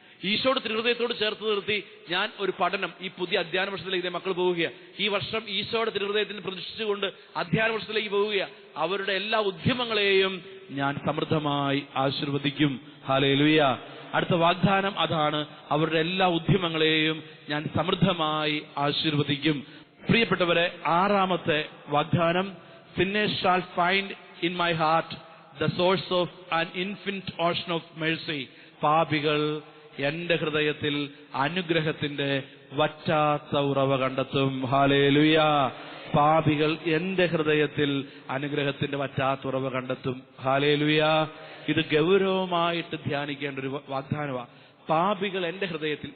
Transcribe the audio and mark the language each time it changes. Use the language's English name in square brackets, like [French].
[Malayalam] ഈശോയുടെ തിരുഹൃദയത്തോട് ചേർത്ത് നിർത്തി ഞാൻ ഒരു പഠനം, ഈ പുതിയ അധ്യയന വർഷത്തിലേക്ക് മക്കൾ പോവുകയാണ്. ഈ വർഷം ഈശോയുടെ തിരുഹൃദയത്തിന് പ്രതിഷ്ഠിച്ചുകൊണ്ട് അധ്യയന വർഷത്തിലേക്ക് പോവുകയാണ്. അവരുടെ എല്ലാ ഉദ്യമങ്ങളെയും ഞാൻ സമൃദ്ധമായി ആശീർവദിക്കും. ഹല്ലേലൂയ. അടുത്ത വാഗ്ദാനം അതാണ്: അവരുടെ എല്ലാ ഉദ്യമങ്ങളെയും ഞാൻ സമൃദ്ധമായി ആശീർവദിക്കും. പ്രിയപ്പെട്ടവരെ, 6ാമത്തെ വാഗ്ദാനം: [English] sinners shall find in my heart the source of an infinite ocean of mercy. [Malayalam] പാപികൾ എന്റെ ഹൃദയത്തിൽ അനുഗ്രഹത്തിന്റെ വറ്റാത്ത ഉറവ കണ്ടെത്തും. ഹല്ലേലൂയ. പാപികൾ എന്റെ ഹൃദയത്തിൽ അനുഗ്രഹത്തിന്റെ വറ്റാത്ത ഉറവ കണ്ടെത്തും. ഹല്ലേലൂയ. ഇത് ഗൗരവമായിട്ട് ധ്യാനിക്കേണ്ട ഒരു വാഗ്ദാനമാണ്. പാപികൾ എന്റെ ഹൃദയത്തിൽ.